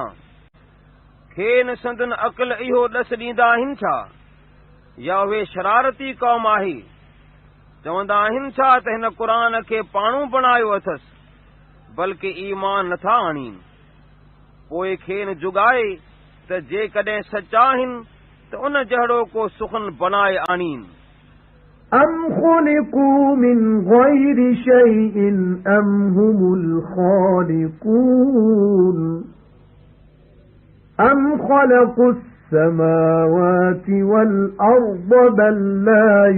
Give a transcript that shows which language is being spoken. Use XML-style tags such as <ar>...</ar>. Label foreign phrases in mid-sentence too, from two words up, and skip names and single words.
<sd>खेनि संदन अक़ल इहो ॾस ॾींदा आहिनि छा, या उहे शरारती क़ौम आहे? चवंदा आहिनि छा त हिन क़ुरान खे पाणू बणायो अथसि, बल्कि ईमान नथा आणीनि। पोइ खेनि जुगाए त जेकॾहिं सचा आहिनि त उन जहिड़ो को सुखन बनाए आणीनि।</sd> <ar>أَمْ خُلِقُوا مِنْ غَيْرِ شَيْءٍ أَمْ هُمُ الْخَالِقُونَ أَمْ خَلَقُوا السَّمَاوَاتِ وَالْأَرْضَ بَل لَّا</ar>